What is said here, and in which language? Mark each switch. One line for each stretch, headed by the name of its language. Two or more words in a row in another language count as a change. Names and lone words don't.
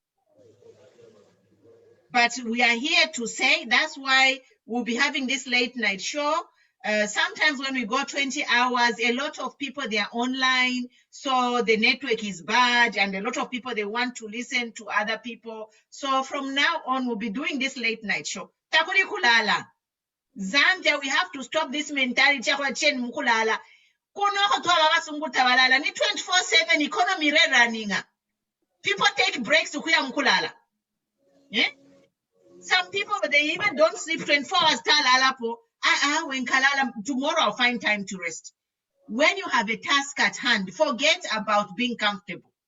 English: But we are here to say that's why we'll be having this late night show. Sometimes when we go 20 hours, a lot of people, they are online, so the network is bad, and a lot of people, they want to listen to other people. So from now on, we'll be doing this late night show.
Nyanja: Takuri kulala.
English: Zambia, we have to stop this mentality. Ni 24/7 economy running. People take breaks to
Nyanja: kuya mkulala.
English: Yeah? Some people, they even don't sleep 24 hours. when Kalala, tomorrow I'll find time to rest. When you have a task at hand, forget about being comfortable.